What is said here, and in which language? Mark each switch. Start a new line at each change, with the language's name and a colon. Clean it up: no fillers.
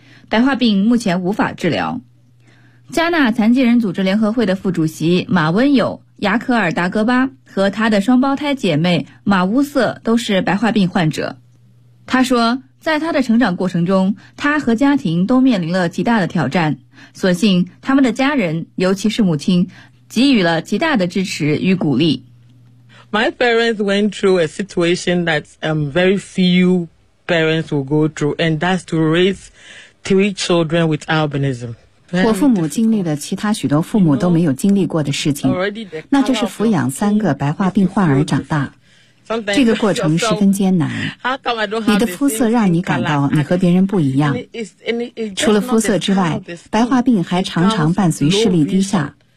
Chinese: 白化病目前无法治疗。加纳残疾人组织联合会的副主席马温友·雅克尔·达戈巴和他的双胞胎姐妹马乌瑟都是白化病患者。他说，在他的成长过程中，他和家庭都面临了极大的挑战，所幸他们的家人，尤其是母亲，给予了极大的支持与鼓励。
English: My parents went through a situation that very few parents will go through, and that's to raise... Three children with albinism.
Chinese: 我父母经历了其他许多父母都没有经历过的事情，那就是抚养三个白化病患儿长大。这个过程十分艰难。你的肤色让你感到你和别人不一样。除了肤色之外，白化病还常常伴随视力低下。